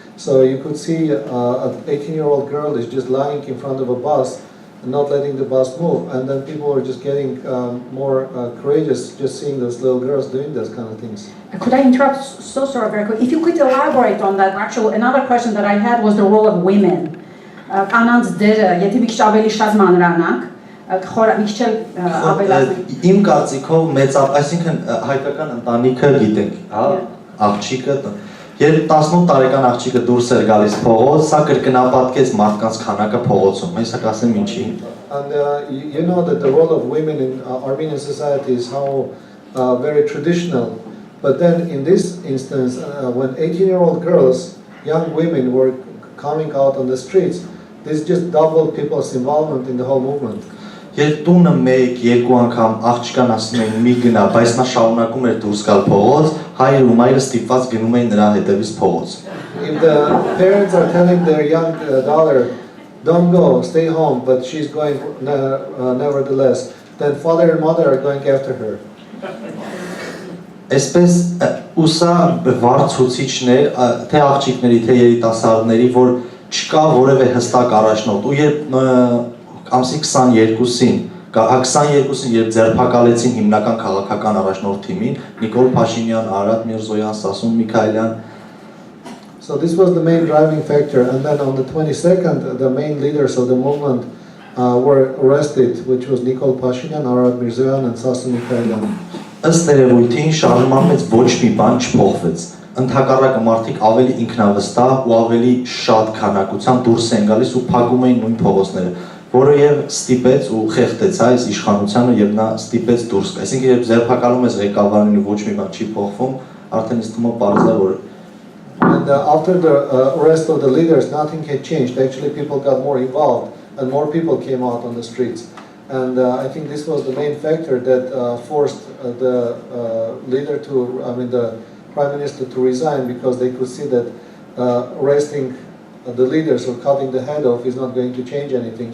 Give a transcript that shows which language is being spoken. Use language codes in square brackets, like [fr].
[en] So you could see an 18-year-old girl is just lying in front of a bus and not letting the bus move. And then people were just getting more courageous just seeing those little girls doing those kind of things. Could I interrupt? So sorry, very quick. If you could elaborate on that. Actually, another question that I had was the role of women. [hy] Կանանց դերը, եթե մի քիչ ավելի շատ մանրանանք, մի քիչ ավելացնենք։ Իմ կարծիքով մեծապ, այսինքն հայկական ընտանիքը գիտենք, հա, աղջիկը, երբ 18 տարեկան աղջիկը դուրս էր գալիս փողոց, սա կրկնապատկեց մարդկանց քանակը փողոցում։ Ես կասեմ ինչի։ [en] And you know that the role of women in Armenian society is how very traditional. But then in this instance, when 18-year-old girls, young women were coming out on the streets, this just doubled people's involvement in the whole movement. [hy] Երբ տունը մեկ-երկու անգամ աղջկան ասում էին մի գնա, բայց նա շարունակում էր դուրս գալ փողոց, հայրը ու մայրը ստիպված գնում էին նրա հետևից փողոց։ [en] If the parents are telling their young daughter, don't go, stay home, but she's going nevertheless, then father and mother are going after her. [hy] Այսպես ուսա վարձուցիչներ, թե աղջիկների, թե երիտասարդների, որ չկա որևէ հստակ առաջնորդ, ու երբ ամսի 22-ին, 22-ին երբ ձերբակալեցին հիմնական քաղաքական առաջնորդ թիմին, Նիկոլ Փաշինյան, Արա Միրզոյան, Սասուն Միքայելյան. [en] So this was the main driving factor, and then on the 22nd, the main leaders of the movement were arrested, which was Nikol Pashinyan, Ara Mirzoyan, and Sasun Mikhailan. [hy] Ըստ երևույթին շարժման մեջ ոչ մի բան չփոխվեց։ Ընդհակառակը մարդիկ ավելի ինքնավստահ ու ավելի շատ քանակությամբ դուրս են գալիս ու փակում էին նույն փողոցները, որը եւ ստիպեց ու խեղդեց այս իշխանությանը եւ նա ստիպեց դուրս գալ։ Այսինքն երբ ձերբակալում ես ղեկավարին ու ոչ մի բան չի փոխվում, արդեն ինձ թվում է պարզ է որ [en] And after the arrest of the leaders, nothing had changed. Actually, people got more involved, and more people came out on the streets. And I think this was the main factor that forced the leader the prime minister to resign, because they could see that arresting the leaders or cutting the head off is not going to change anything.